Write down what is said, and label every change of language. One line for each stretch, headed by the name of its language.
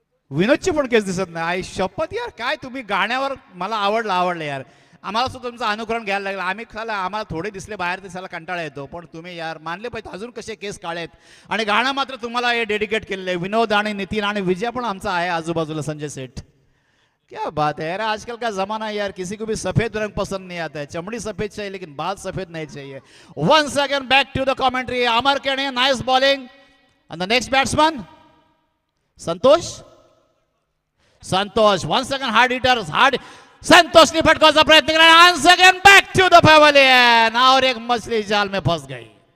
Marathi: विनोदची पण केस दिसत नाही. आई शपथ यार, काय तुम्ही गाण्यावर मला आवडलं यार. आम्हाला सुद्धा तुमचं अनुकरण घ्यायला लागलं. आम्ही खाला आम्हाला थोडे दिसले बाहेर दिसायला कंटाळा येतो, पण तुम्ही यार मानले पाहिजे अजून कसे केस काळे आहेत. आणि गाणं मात्र तुम्हाला हे डेडिकेट केलेलं आहे. विनोद आणि नितीन आणि विजय पण आमचा आहे आजूबाजूला, संजय सेठ.
Hindi: क्या बात है यार, आजकल का जमाना है यार, किसी को भी सफेद रंग पसंद नहीं आता है. चमड़ी सफेद चाहिए लेकिन बाल सफेद नहीं चाहिए.
English: Once again back to the commentary. अमरकेणी, nice bowling. And the next batsman Santosh once again hard hitters, hard.
Marathi: संतोषने फटकावायचा प्रयत्न केला.
English: Once again back to the pavilion.
Hindi: और एक मछली जाल में फंस गई.